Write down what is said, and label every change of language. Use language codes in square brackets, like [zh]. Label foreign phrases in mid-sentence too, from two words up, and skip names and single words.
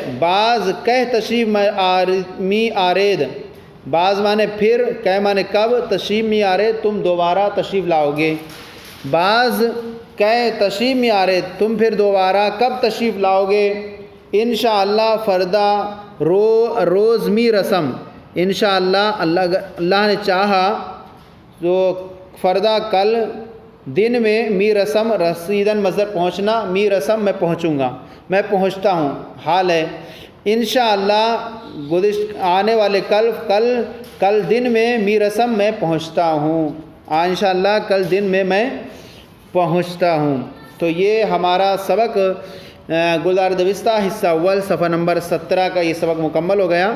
[ur] بعض کہہ [fa] تشریف می آرید، [ur] بعض مانے پھر، کہہ مانے کب، [fa] تشریف می آرید [ur] تم دوبارہ تشریف لاؤ گے، بعض کہہ [fa] تشریف می آرید [ur] تم پھر دوبارہ کب تشریف لاؤ گے۔ [fa] انشاءاللہ فردا روز می رسم، [ur] انشاءاللہ اللہ نے چاہا تو فردا کل دن میں، [fa] می رسم [ur] رسیدن مصدر پہنچنا، [fa] می رسم [ur] میں پہنچوں گا، میں پہنچتا ہوں حال ہے۔ انشاءاللہ آنے والے کل دن میں، [fa] می رسم [ur] میں پہنچتا ہوں، انشاءاللہ کل دن میں پہنچتا ہوں۔ تو یہ ہمارا سبق گلزار دوستہ حصہ اول صفحہ نمبر 17 کا یہ سبق مکمل ہو گیا۔